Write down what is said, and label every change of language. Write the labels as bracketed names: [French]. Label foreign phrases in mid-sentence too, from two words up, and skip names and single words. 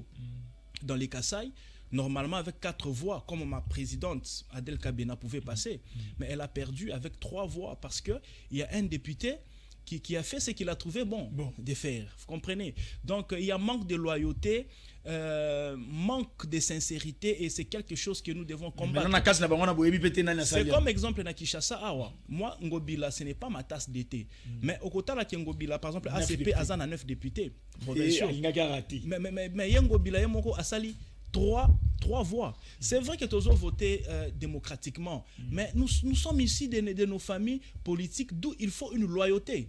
[French] Dans les Kasaï, normalement avec 4 voix, comme ma présidente Adèle Kabena pouvait passer, mais elle a perdu avec 3 voix parce qu'il y a un député qui a fait ce qu'il a trouvé bon de faire. Vous comprenez? Donc, il y a manque de loyauté, manque de sincérité, et c'est quelque chose que nous devons combattre. C'est comme exemple [Lingala] na Kinshasa awa. [French] Moi, Ngobila, ce n'est pas ma tasse d'été. Mais au côté de Ngobila, par exemple, ACP a 9 députés. Mais Ngobila, Asali, 3 voix. C'est vrai que tous ont voté démocratiquement, mais nous sommes ici de nos familles politiques, d'où il faut une loyauté.